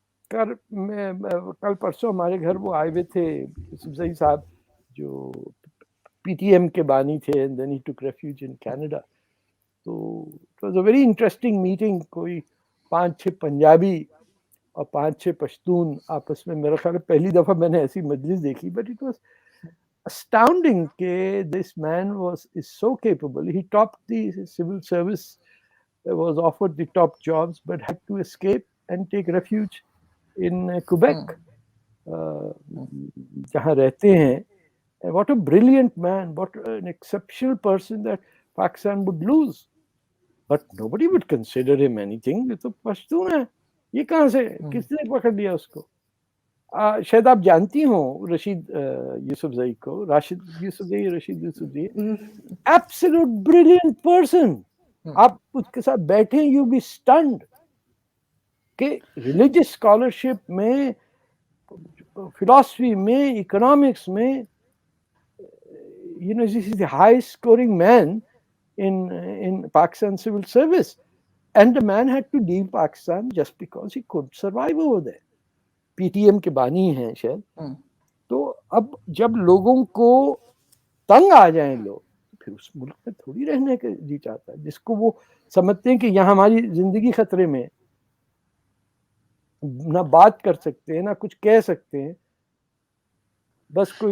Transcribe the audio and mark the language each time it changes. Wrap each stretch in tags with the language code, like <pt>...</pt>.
<hi>कल परसों हमारे घर वो आए हुए थे सही साहब जो पीटीएम के बानी थे,</hi> <en>And then he took refuge in Canada.</en> <hi>तो</hi> <en>it was a very interesting meeting,</en> <hi>कोई 5-6 पंजाबी और 5-6 पश्तून आपस में, मेरा ख्याल पहली दफा मैंने ऐसी मजलिस देखी,</hi> <en>but it was astounding</en> <hi>कि</hi> <en>this man is so capable. He topped the civil service, was offered the top jobs, but had to escape and take refuge in Quebec,</en> <hi>जहाँ रहते हैं.</hi> <en>What a brilliant man! What an exceptional person that Pakistan would lose. But nobody would consider him anything.</en> <hi>ये तो पश्तून है, ये कहाँ से, किसने पकड़ लिया उसको? शायद आप जानती हो रशीद यूसुफजई को, Rashid Yousafzai, Rashid Yousafzai,</hi> <en>Absolute brilliant person.</en> <hi>आप उसके साथ बैठे,</hi> <en>You be stunned कि religious scholarship में, philosophy में, इकोनॉमिक्स में, you know, this is the highest scoring man in Pakistan civil service, and the man had to leave Pakistan just because he couldn't survive over there.</en> <hi>PTM के बानी हैं शायद. तो अब जब लोगों को तंग आ जाए लोग, फिर उस मुल्क में थोड़ी रहने का जी चाहता है, जिसको वो समझते हैं कि यहाँ हमारी जिंदगी खतरे में, ना बात कर सकते हैं, ना कुछ कह सकते हैं, बस कोई.</hi>